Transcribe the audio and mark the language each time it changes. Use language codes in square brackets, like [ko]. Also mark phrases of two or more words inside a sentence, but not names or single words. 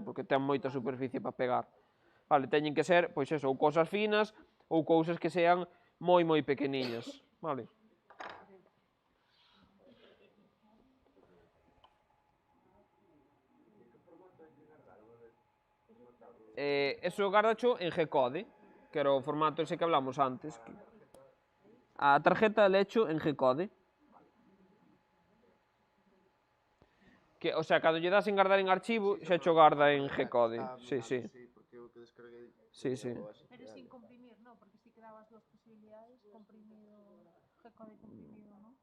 [gl] Porque ten moita superficie para pegar. Vale, teñen que ser, pois eso, ou cousas finas, ou cousas que sean moi pequeniñas, vale? Eso gardacho en G-Code, que era o formato ese que hablamos antes. A tarjeta lecho en G-Code. Que, o sea, cando lle das en guardar en archivo, xa cho garda en G-Code. Sí. Sí. [es] Pero sin comprimir, ¿no? Porque si quedabas dos posibilidades, comprimido, G-Code comprimido, ¿no?